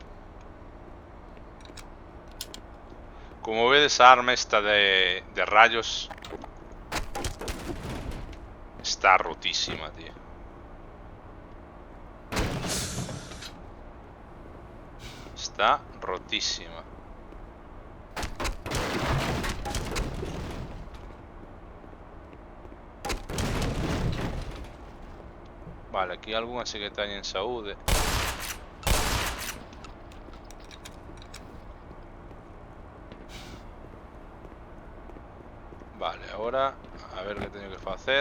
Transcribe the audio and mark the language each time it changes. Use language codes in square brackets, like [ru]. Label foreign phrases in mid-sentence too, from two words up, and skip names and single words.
[es] Como ves, esa arma esta de rayos está rotísima, tío. Está rotísima. [gl] Vale, aquí algunha sí que teñen saúde. Vale, ahora a ver que teño que facer.